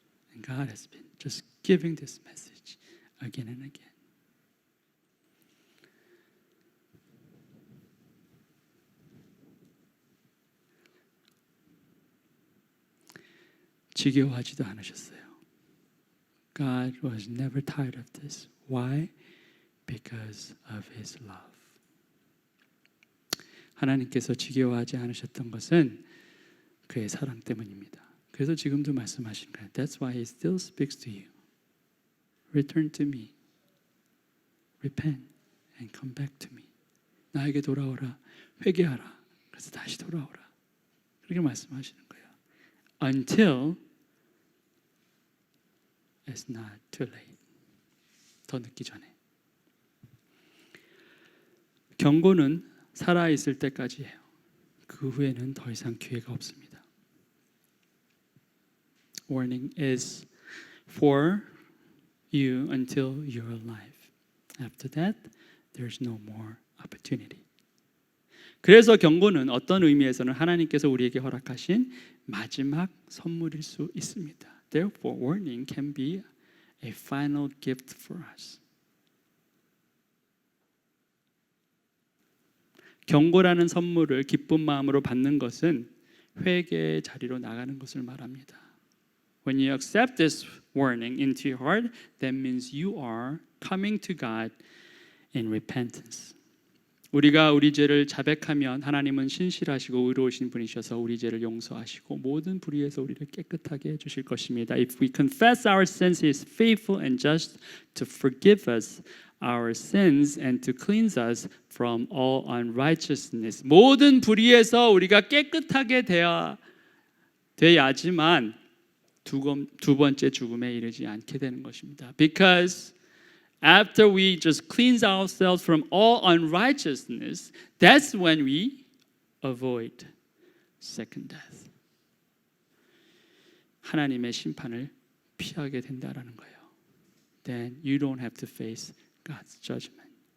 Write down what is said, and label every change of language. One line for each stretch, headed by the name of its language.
English: And God has been just giving this message again and again.
Korean: 지겨워하지도 않으셨어요.
English: God was never tired of this. Why? Because of His love.
Korean: 하나님께서 지겨워하지 않으셨던 것은 그의 사랑 때문입니다. 그래서 지금도 말씀하신 거예요.
English: That's why He still speaks to you. Return to me. Repent and come back to me.
Korean: 나에게 돌아오라. 회개하라. 그래서 다시 돌아오라. 그렇게 말씀하시는 거예요.
English: Until it's not too late.
Korean: 더 늦기 전에. 경고는 살아있을 때까지예요. 그 후에는 더 이상 기회가 없습니다.
English: Warning is for you until you're alive. After that, there's no more opportunity.
Korean: 그래서 경고는 어떤 의미에서는 하나님께서 우리에게 허락하신 마지막 선물일 수 있습니다.
English: Therefore, warning can be a final gift for us.
Korean: 경고라는 선물을 기쁜 마음으로 받는 것은 회개의 자리로 나가는 것을 말합니다.
English: When you accept this warning into your heart, that means you are coming to God in repentance.
Korean: 우리가 우리 죄를 자백하면 하나님은 신실하시고 의로우신 분이셔서 우리 죄를 용서하시고 모든 불의에서 우리를 깨끗하게 해주실 것입니다.
English: If we confess our sins, He is faithful and just to forgive us our sins and to cleanse us from all unrighteousness.
Korean: 모든 불의에서 우리가 깨끗하게 돼야지만 두 번째 죽음에 이르지 않게 되는 것입니다.
English: Because after we just cleanse ourselves from all unrighteousness, that's when we avoid second death.
Korean: 하나님의 심판을 피하게 된다라는 거예요.
English: Then you don't have to face God's judgment.